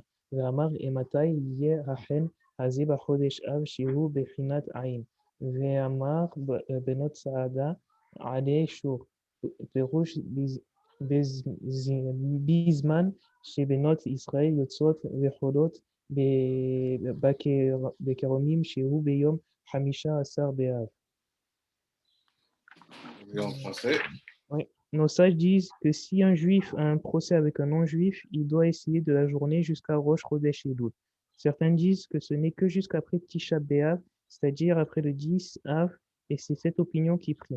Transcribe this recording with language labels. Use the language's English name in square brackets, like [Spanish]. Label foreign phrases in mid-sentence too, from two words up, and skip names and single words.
[Hebrew] ואמר, מתי יהיה החן הזה בחודש אב שהוא בחינת עין, ואמר בנות צעדה עלי שור, פירוש בזמן שבנות ישראל יוצאות וחולות בכרמים שהוא ביום 15 באב. [French] En français. Oui. Nos sages disent que si un juif a un procès avec un non-juif, il doit essayer de la journée jusqu'à Rosh Chodesh Elul. Certains disent que ce n'est que jusqu'après Tisha B'Av, c'est-à-dire après le 10 Av, et c'est cette opinion qui prime.